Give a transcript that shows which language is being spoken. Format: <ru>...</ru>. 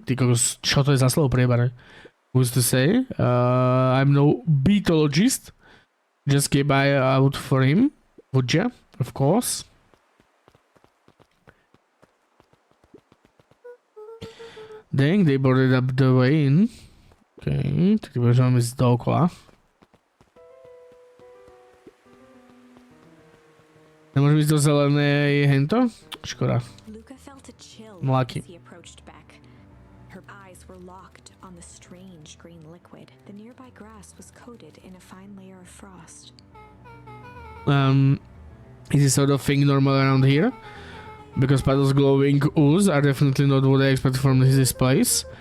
<sk>Because čo to je za slovo priebare? Who's to say?</sk> <en>I'm no beetologist. Just keep eye out for him, would ya? Of course. Dang, they boarded up the way in.</en> <sk>Okay, tak môžeme ísť dookola. Nemôžeme ísť do zelenej hento? Škoda.</sk> <en>Luca felt a chill Lucky. as he approached Beck. Her eyes were locked on the strange green liquid, the nearby grass was coated in a fine layer of frost. Is this sort of thing normal around here? Because puddles glowing ooze are definitely not what I expected from this place.</en>